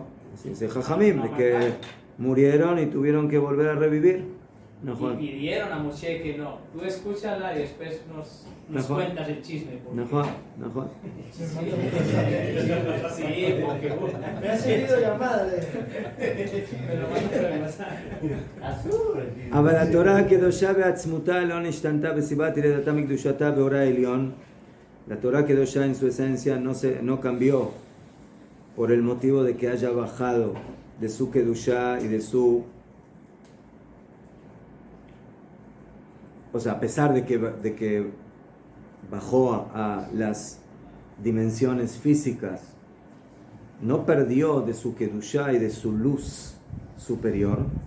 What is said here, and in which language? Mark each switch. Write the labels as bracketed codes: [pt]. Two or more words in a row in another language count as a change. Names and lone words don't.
[es] Sí, es Jajamim, de que murieron y tuvieron que volver a revivir. Y pidieron a Moshe que no, tú escúchala y después nos cuentas el chisme. Mejor. Sí, porque me ha seguido llamada. [he] אבל התורה הקדושה בעצמותה לא נשתנתה בסיבת ירידתה מקדושתה באורה העליון. [es] La Torah הקדושה en su esencia no cambió por el motivo de que haya bajado de su kedusha y de su... O sea, a pesar de que bajó a las dimensiones físicas no perdió de su kedushá y de su luz superior.